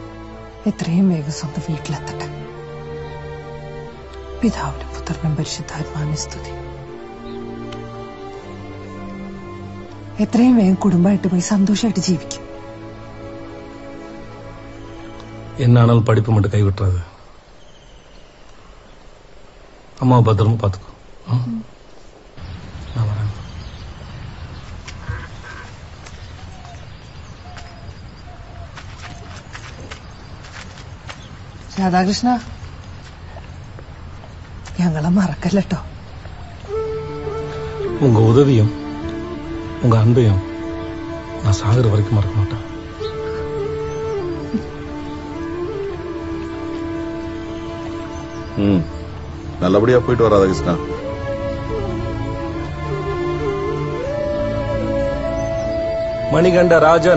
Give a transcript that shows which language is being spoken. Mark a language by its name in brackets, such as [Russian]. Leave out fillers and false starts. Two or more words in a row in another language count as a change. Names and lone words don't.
[Malayalam] എത്രയും വേഗം സ്വന്തം വീട്ടിലെത്തട്ടെ. പിതാവിനും പുത്രനും പരിശുദ്ധാത്മാവിനും സ്തുതി. എത്രയും വേഗം കുടുംബമായിട്ട് പോയി സന്തോഷമായിട്ട് ജീവിക്കും. [Tamil] என்னானாலும் படிப்பு மட்டும் கைவிட்டுறாது. அம்மாவை பத்திரமா பாத்துக்கோ. நான் வரேன். [Malayalam] രാധാകൃഷ്ണ, ഞങ്ങളെ മറക്കല്ലോ. [Tamil] உங்க உதவியும் உங்க அன்பையும் நான் சாகுற வரைக்கும் மறக்க மாட்டேன். நல்லபடியா போயிட்டு வராத கிருஷ்ணா. மணிகண்ட ராஜன்,